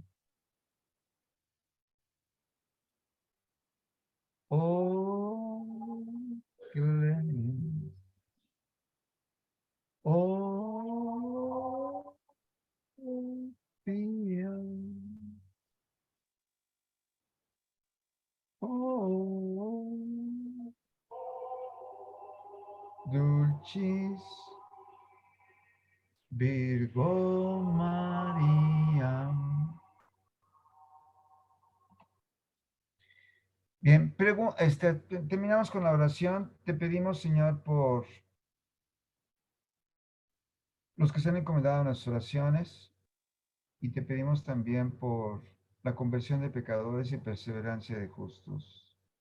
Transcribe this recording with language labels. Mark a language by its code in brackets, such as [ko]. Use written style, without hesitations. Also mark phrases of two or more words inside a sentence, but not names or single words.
[la] O clemens, o pia, o dulcis Virgo María. [es] Bien, terminamos con la oración. Te pedimos, Señor, por los que se han encomendado a nuestras oraciones y te pedimos también por la conversión de pecadores y perseverancia de justos.